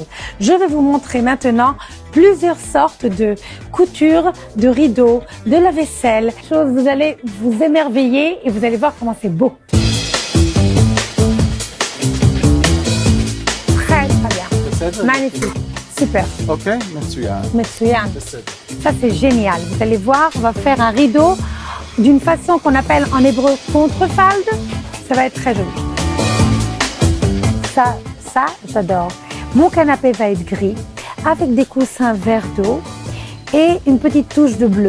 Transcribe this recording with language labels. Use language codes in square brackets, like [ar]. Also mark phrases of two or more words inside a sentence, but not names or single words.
[fr] Je vais vous montrer maintenant plusieurs sortes de coutures, de rideaux, de lave-vaisselle. Vous allez vous émerveiller et vous allez voir comment c'est beau. Très bien. Magnifique. Super. [he] Ok, מצוין. מצוין. [fr] Ça c'est génial. Vous allez voir, on va faire un rideau d'une façon qu'on appelle en hébreu contrefalde. Ça va être très joli. Ça, j'adore. Mon canapé va être gris avec des coussins vert d'eau et une petite touche de bleu.